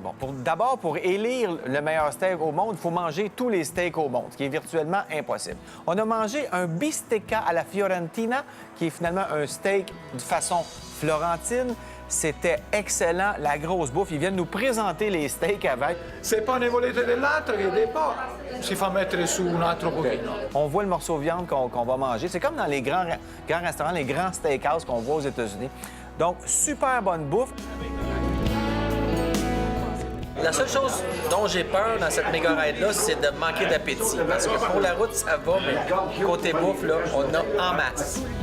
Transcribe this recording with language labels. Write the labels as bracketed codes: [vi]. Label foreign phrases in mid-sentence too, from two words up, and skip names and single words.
[fr] Bon, d'abord, pour élire le meilleur steak au monde, il faut manger tous les steaks au monde, ce qui est virtuellement impossible. On a mangé un bistecca à la Fiorentina, qui est finalement un steak de façon florentine. C'était excellent, la grosse bouffe. Ils viennent nous présenter les steaks avec. [it] Se poi ne volete dell'altro, chiedete poi, si fa mettere su un altro pochino. [fr] On voit le morceau de viande qu'on va manger. C'est comme dans les grands restaurants, les grands steakhouse qu'on voit aux États-Unis. Donc, super bonne bouffe. La seule chose dont j'ai peur dans cette méga ride-là, c'est de manquer d'appétit. Parce que pour la route, ça va, mais côté bouffe, là, on a en masse.